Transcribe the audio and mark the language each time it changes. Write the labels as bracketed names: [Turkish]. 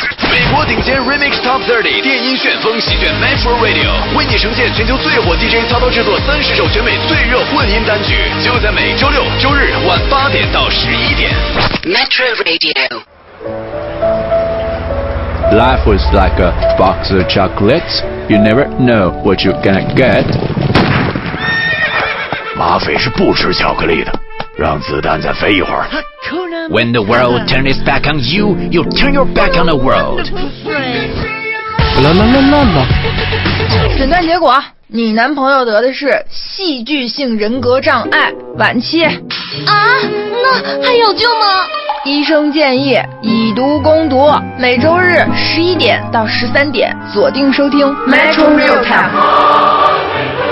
[Chinese] 美国顶尖 Remix Top 30电音旋风席卷 Metro Radio, 为你呈现全球最火 DJ 操刀制作30首全美最热混音单曲，就在每周六周日晚8点到11点。 Metro Radio. [English] Life was like a box of chocolates, you never know what you're gonna get. [Chinese] 马匪是不吃巧克力的，让子弹再飞一会儿。 [English] When the world turns its back on you, you turn your back on the world. [Chinese] 啦啦啦啦啦！诊断结果，你男朋友得的是戏剧性人格障碍晚期。啊，那还有救吗？医生建议以毒攻毒，每周日11点到13点锁定收听 Metro Real Time。